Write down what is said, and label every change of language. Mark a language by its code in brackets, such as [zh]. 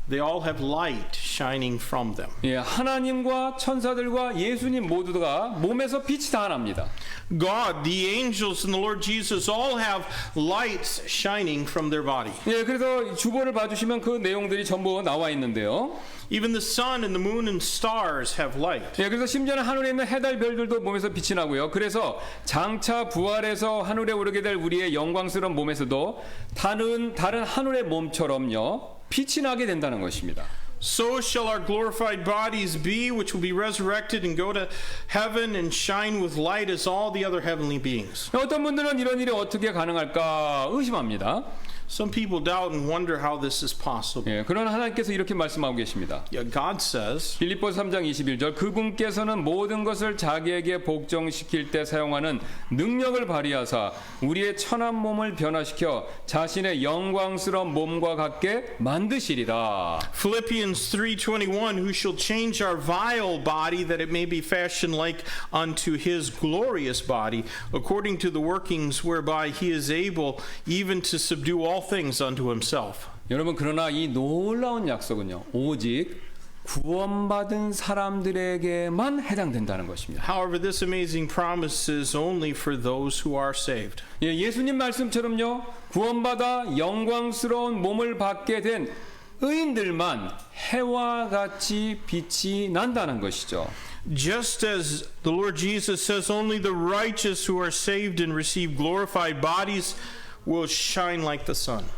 [en] They all have light shining from them. [ko] 예, 하나님과 천사들과 예수님 모두가 몸에서 빛이 다 납니다. [en] God, the angels, and the Lord Jesus all have lights shining from their body. [ko] 예, 그래서 주보를 봐주시면 그 내용들이 전부 나와 있는데요. [en] Even the sun and the moon and stars have light. [ko] 예, 그래서 심지어는 하늘에 있는 해달 별들도 몸에서 빛이 나고요. 그래서 장차 부활해서 하늘에 오르게 될 우리의 영광스러운 몸에서도 다른 하늘의 몸처럼요, 빛이 나게 된다는 것입니다. [en] So shall our glorified bodies be, which will be resurrected and go to heaven and shine with light as all the other heavenly beings. [ko] 어떤 분들은 이런 일이 어떻게 가능할까 의심합니다. [en] Some people doubt and wonder how this is possible. [ko] 예, 그러나 하나님께서 이렇게 말씀하고 계십니다. [en] Yet God says, [ko] 빌립보서 3장 21절 그분께서는 모든 것을 자기에게 복종시킬 때 사용하는 능력을 발휘하사 우리의 천한 몸을 변화시켜 자신의 영광스러운 몸과 같게 만드시리라. [en] Philippians 3:21, Who shall change our vile body that it may be fashioned like unto his glorious body, according to the workings whereby he is able even to subdue all things unto himself. [ko] 여러분, 그러나 이 놀라운 약속은요, 오직 구원받은 사람들에게만 해당된다는 것입니다. [en] However, this amazing promise is only for those who are saved. [ko] 예, 예수님 말씀처럼요, 구원받아 영광스러운 몸을 받게 된 의인들만 해와 같이 빛이 난다는 것이죠. [en] Just as the Lord Jesus says, only the righteous who are saved and receive glorified bodies will shine like the sun.